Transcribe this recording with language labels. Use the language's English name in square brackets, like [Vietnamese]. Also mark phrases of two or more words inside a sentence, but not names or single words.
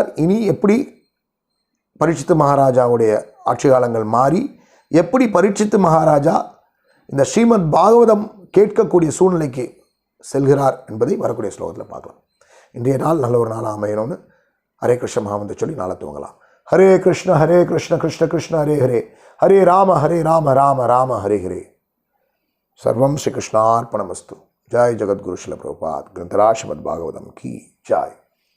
[Tamil] இனி எப்படி பரீட்சித்து மகாராஜாவுடைய ஆட்சி காலங்கள் மாறி எப்படி பரீட்சித்து மகாராஜா இந்த ஸ்ரீமத் பாகவதம் கேட்கக்கூடிய சூழ்நிலைக்கு செல்கிறார் என்பதை வரக்கூடிய ஸ்லோகத்தில் பார்க்கலாம். இன்றைய நாள் நல்ல ஒரு நாளாக அமையணும்னு ஹரே கிருஷ்ண மகாமந்திர சொல்லி நாளை துவங்கலாம். [Sanskrit] हरे कृष्ण कृष्ण कृष्ण हरे हरे, हरे राम राम राम हरे हरे. सर्वं श्री कृष्णार्पणमस्तु. [Hindi] जय जगद्गुरु श्रील प्रभुपाद ग्रंथराज श्रीमद् भागवतम की जय.